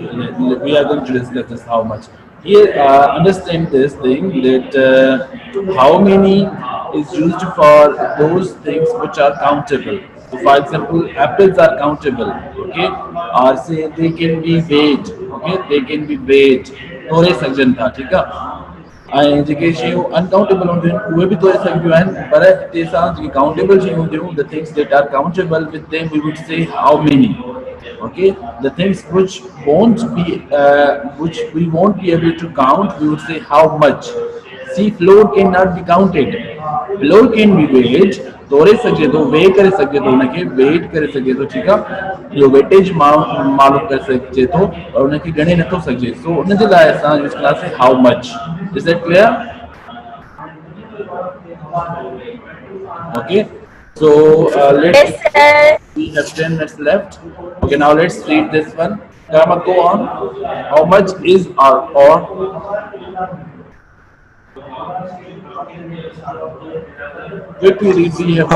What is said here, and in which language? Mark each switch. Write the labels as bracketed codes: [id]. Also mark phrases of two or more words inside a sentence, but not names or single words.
[en] We are going to discuss this how much. Here, understand this thing that how many is used for those things which are countable. So, for example, apples are countable. Okay, or say they can be weighed. Okay, they can be weighed. [sd] तोड़े सघजनि था, ठीक आहे ऐं जेके शयूं अनकाउंटेबल हूंदियूं आहिनि उहे बि तोड़े सघबियूं आहिनि पर हिते सां जेके काउंटेबल शयूं हूंदियूं [en] the things that are countable with them we would say how many. Okay, the things which we won't be able to count, we would say how much. See, floor cannot be counted. Floor can be weighed. [sd] तोड़े सघे थो, वेइ करे सघे थो, उनखे वेट करे सघे थो, ठीकु आहे. इहो वेटेज मालूम करे सघिजे थो और उनखे ॻणे नथो सघिजे. सो उनजे लाइ असां यूज़ कंदासीं [en] how much. Is that clear? Okay, so let's. Yes, sir. We have 10 minutes left. Okay, now let's read this one. Karma, go on. How much is or? Quickly read. We have